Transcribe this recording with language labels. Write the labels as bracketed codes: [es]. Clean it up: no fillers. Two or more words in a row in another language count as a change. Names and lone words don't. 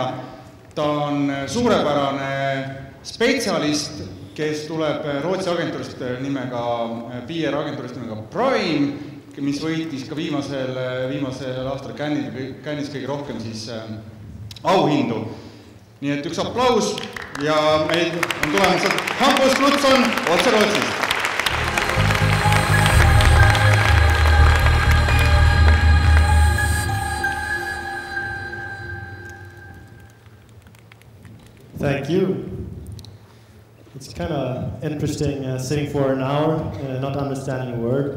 [et] Ta on suurepärane spetsialist, kes tuleb Rootsi agentuurist nimega, PR-agentuurist nimega Prime, mis võitis ka viimasel aastal Cannes'is kõige rohkem siis auhindu. Nii et üks aplaus ja meil on tulemas Hampus Knutsson otse Rootsist. [en] Thank you. It's kind of interesting sitting for an hour and not understanding a word.